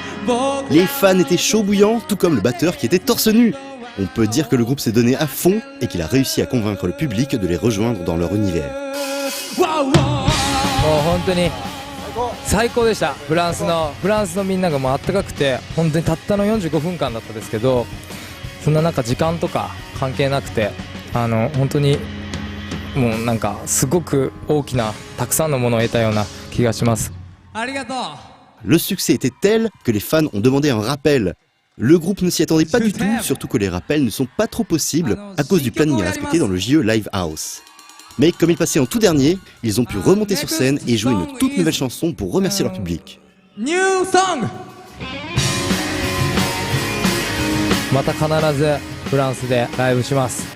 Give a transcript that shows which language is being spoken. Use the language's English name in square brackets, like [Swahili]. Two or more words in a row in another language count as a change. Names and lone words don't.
[French] Les fans étaient chauds bouillants, tout comme le batteur qui était torse nu. On peut dire que le groupe s'est donné à fond et qu'il a réussi à convaincre le public de les rejoindre dans leur univers. [Japanese] 本当に最高でした。フランスのみんながもうあったかくて、本当にたったの45分間だったですけど、そんななんか時間とか関係なくて、本当にもうなんかすごく大きなたくさんのものを得たような気がします。ありがとう。 [French] Le succès était tel que les fans ont demandé un rappel. Le groupe ne s'y attendait pas du tout, surtout que les rappels ne sont pas trop possibles à cause du planning à respecter dans le JE Live House. Mais comme ils passaient en tout dernier, ils ont pu remonter sur scène et jouer une toute nouvelle chanson pour remercier leur public. [English] New song! [Japanese] また必ずフランスでライブします。